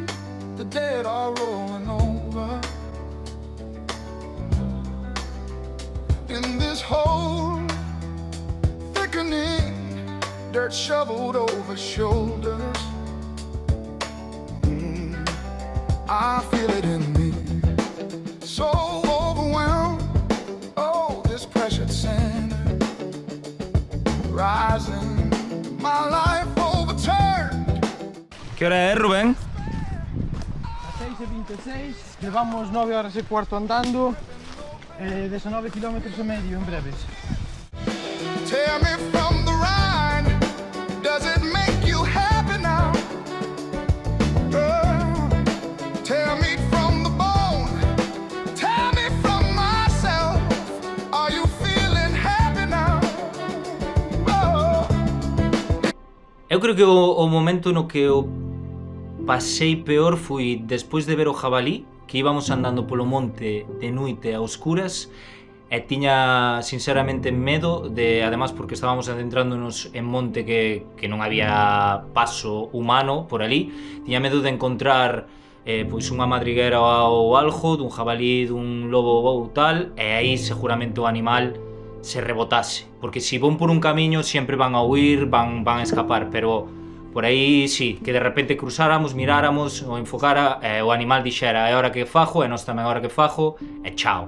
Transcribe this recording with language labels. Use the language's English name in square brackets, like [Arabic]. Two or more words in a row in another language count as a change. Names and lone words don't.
[English] The dead are rolling over. In this hole, thickening, dirt shoveled over shoulders. I feel it in me. So overwhelmed. Oh, this pressured center rising. My life overturned. [Galician] Que hora é, Rubén? A 6:26, levamos 9 horas e cuarto andando, 19 kilómetros e medio en breves. [English] Tear me from the Rhine. Does it make you happy now? Tear me from the bone. Tear me from myself. Are you feeling happy now? [Galician] Eu creo que o momento no que eu pasei peor foi despois de ver o jabalí, que íbamos andando polo monte de noite a oscuras, e tiña sinceramente medo de, además porque estábamos adentrándonos en monte que non había paso humano por ali, tiña medo de encontrar pois unha madriguera ou algo, dun jabalí, dun lobo ou tal, e aí seguramente o animal se rebotase, porque se van por un camiño sempre van a huir, van a escapar, pero por aí sí, que de repente cruzáramos, miráramos, o enfocara, o animal dixera é hora que fajo, e nós tamén é hora que fajo, e chao.